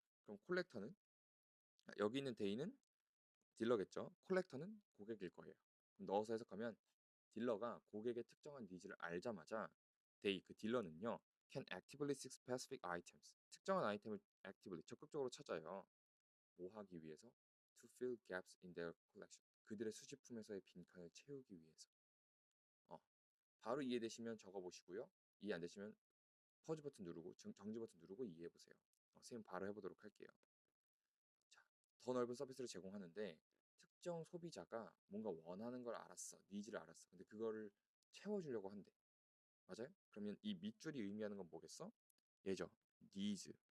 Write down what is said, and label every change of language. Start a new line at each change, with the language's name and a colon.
Korean: 그럼 콜렉터는, 여기 있는 데이는 딜러겠죠. 콜렉터는 고객일 거예요. 그럼 넣어서 해석하면 딜러가 고객의 특정한 니즈를 알자마자 they, 그 딜러는요,
English: can actively seek specific items,
Korean: 특정한 아이템을 actively, 적극적으로 찾아요. 뭐 하기 위해서?
English: To fill gaps in their collection,
Korean: 그들의 수집품에서의 빈칸을 채우기 위해서. 어, 바로 이해되시면 적어보시고요. 이해 안 되시면 퍼즈 버튼 누르고 정지 버튼 누르고 이해해 보세요. 선생님 바로 해보도록 할게요. 자, 더 넓은 서비스를 제공하는데 특정 소비자가 뭔가 원하는 걸 알았어, 니즈를 알았어. 근데 그거를 채워주려고 한대. 맞아요? 그러면 이 밑줄이 의미하는 건 뭐겠어? 얘죠. 니즈.